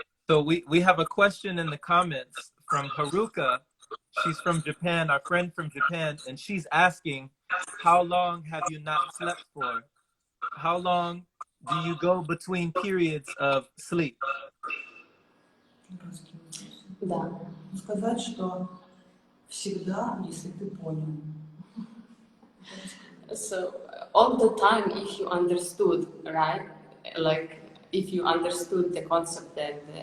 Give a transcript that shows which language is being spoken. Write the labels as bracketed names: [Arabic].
[English] So we have a question in the comments from Haruka. She's from Japan, our friend from Japan, and she's asking, how long have you not slept for? how long do you go between periods of sleep? [Russian] Дурацкий вопрос. Да. Сказать, что всегда, если ты понял. [English] So all the time, if you understood, right? Like if you understood the concept and